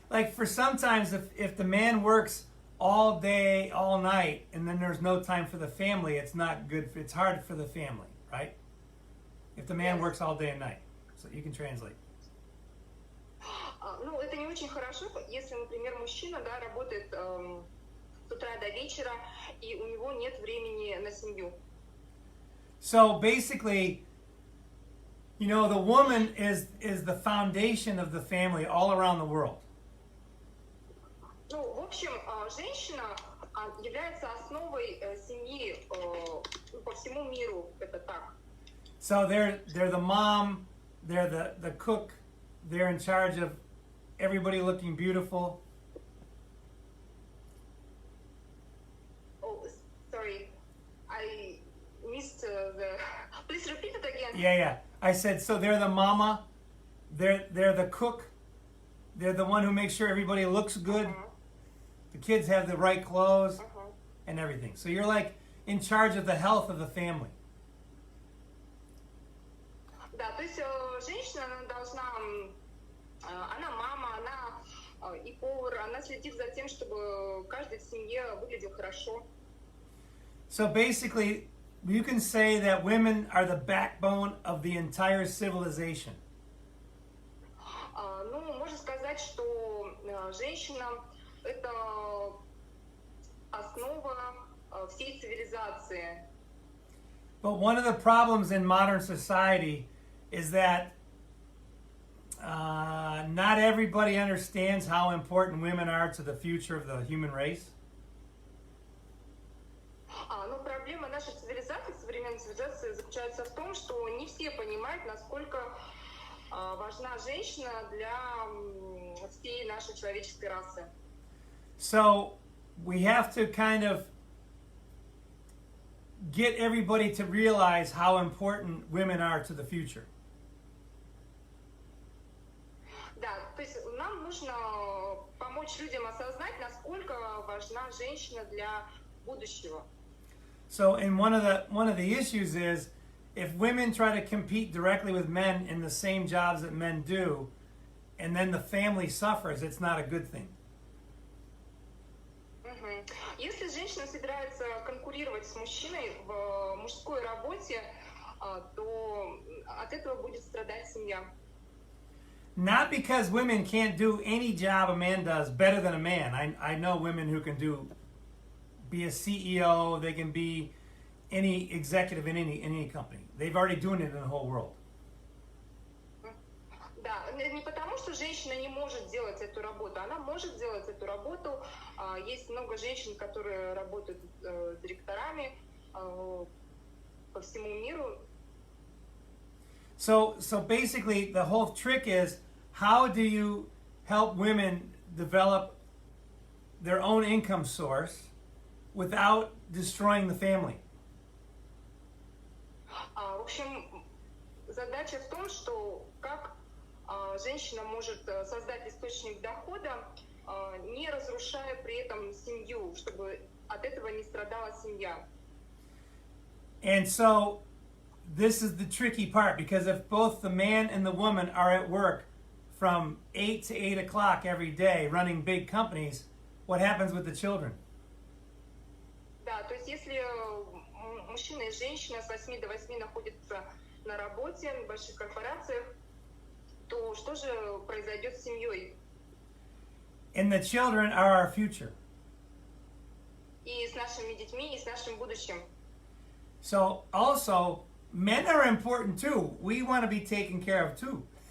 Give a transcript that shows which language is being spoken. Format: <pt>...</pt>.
<en>Like for sometimes if the man works all day, all night, and then there's no time for the family, it's not good. It's hard for the family, right? If the man works all day and night. So you can translate.</en> <ru>Ну, это не очень хорошо, если, например, мужчина, да, работает с утра до вечера, и у него нет времени на семью.</ru> <en>So basically, the woman is the foundation of the family all around the world.</en> <ru>Ну, в общем, женщина является основой семьи по всему миру, это так.</ru> <en>So they're the mom, they're the cook, they're in charge of everybody looking beautiful. Oh, sorry, I missed the. Please repeat it again. Yeah. I said so. They're the mama, they're the cook, they're the one who makes sure everybody looks good. The kids have the right clothes and everything. So you're like in charge of the health of the family.</en> <ru>Да, то есть женщина, она должна, она мама, она и повар, она следит за тем, чтобы каждый в семье выглядел хорошо.</ru> <en>So basically, you can say that women are the backbone of the entire civilization.</en> <ru>Ну, можно сказать, что женщина – это основа всей цивилизации.</ru> <en>But one of the problems in modern society is that not everybody understands how important women are to the future of the human race.</en> <ru>Но проблема нашей цивилизации, современной цивилизации, заключается в том, что не все понимают, насколько важна женщина для всей нашей человеческой расы.</ru> <en>So we have to kind of get everybody to realize how important women are to the future.</en> <ru>то есть нам нужно помочь людям осознать, насколько важна женщина для будущего.</ru> <en>So, and one of the issues is if women try to compete directly with men in the same jobs that men do, and then the family suffers, it's not a good thing.</en> <ru>Если женщина собирается конкурировать с мужчиной в мужской работе, то от этого будет страдать семья.</ru> <en>Not because women can't do any job a man does better than a man. I know women who can be a CEO, they can be any executive in any company. They've already doing it in the whole world.</en> <ru>Да, не потому, что женщина не может делать эту работу. Она может делать эту работу. Есть много женщин, которые работают директорами по всему миру.</ru> <en>So basically, the whole trick is, how do you help women develop their own income source without destroying the family?</en> <ru>В общем, задача в том, что как женщина может создать источник дохода, не разрушая при этом семью, чтобы от этого не страдала семья.</ru> <en>And so this is the tricky part, because if both the man and the woman are at work from 8 to 8 o'clock every day running big companies, what happens with the children?</en> <ru>Да, то есть если мужчина и женщина с 8 до 8 находятся на работе, в больших корпорациях, то что же произойдет с семьей?</ru> <en>And the children are our future.</en> <ru>И с нашими детьми, и с нашим будущим.</ru> <en>So also, men are important too. We want to be taken care of too.</en>